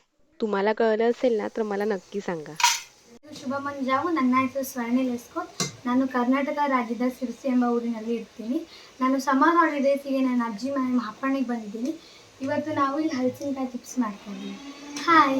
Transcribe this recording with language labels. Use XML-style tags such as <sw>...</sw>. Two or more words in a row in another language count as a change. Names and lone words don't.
<mr>तुम्हाला कळलं असेल ना तर मला नक्की सांगा.</mr> <kn>ಶುಭ ಮಂಜಾವು ನನ್ನ ಹೆಸರು ಸ್ವರ್ಣಿಲ್ ಎಸ್ಕೋಟ್. ನಾನು ಕರ್ನಾಟಕ ರಾಜ್ಯದ ಸಿರ್ಸಿ ಎಂಬ ಊರಿನಲ್ಲಿ ಇರ್ತೀನಿ. ನಾನು ಸಮ್ಮರ್ ಹಾಲಿಡೇಸಿಗೆ ನನ್ನ ಅಜ್ಜಿ ಮನೆ ಮಾಪಣಿಗೆ ಬಂದಿದ್ದೀನಿ. ಇವತ್ತು ನಾವು ಇಲ್ಲಿ ಹಲಸಿನಕಾಯಿ ಚಿಪ್ಸ್ ಮಾಡ್ತಾ ಇದ್ದೀವಿ. हाय.</kn>